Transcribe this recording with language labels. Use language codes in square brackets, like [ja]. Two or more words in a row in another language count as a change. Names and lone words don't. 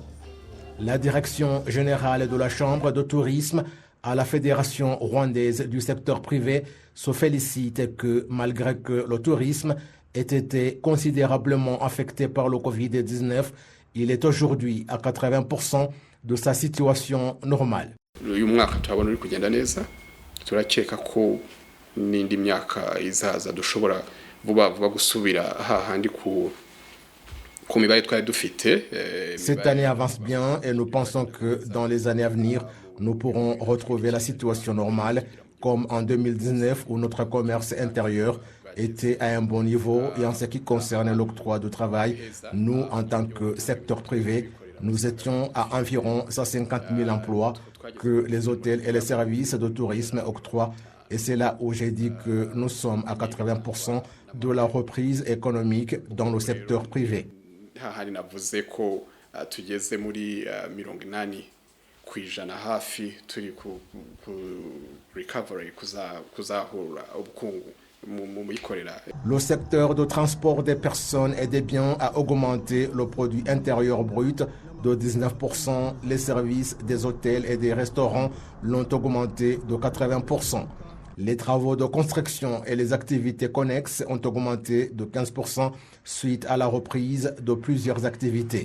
[fr] La direction générale de la Chambre de tourisme à la Fédération rwandaise du secteur privé se félicite que, malgré que le tourisme ait été considérablement affecté par le Covid-19, il est aujourd'hui à 80% de sa situation normale. [rw] Uyu mwaka turabona uri kugenda neza, turakeka ko n'indi myaka izaza dushobora vuba gusubira hahandi ku mibare twari dufite. [fr] Cette année avance bien et nous pensons que dans les années à venir, nous pourrons retrouver la situation normale comme en 2019 où notre commerce intérieur était à un bon niveau. Et en ce qui concerne l'octroi de travail, nous, en tant que secteur privé, nous étions à environ 150 000 emplois que les hôtels et les services de tourisme octroient Et c'est là où j'ai dit que nous sommes à 80% de la reprise économique dans le secteur privé. [rw] hahandi navuze ko tugeze muri 80% hafi turi ku recovery kuzahura ubukungu mu yikorera. [fr] Le secteur de transport des personnes et des biens a augmenté le produit intérieur brut de 19%. Les services des hôtels et des restaurants l'ont augmenté de 80%. Les travaux de construction et les activités connexes ont augmenté de 15% suite à la reprise de plusieurs activités.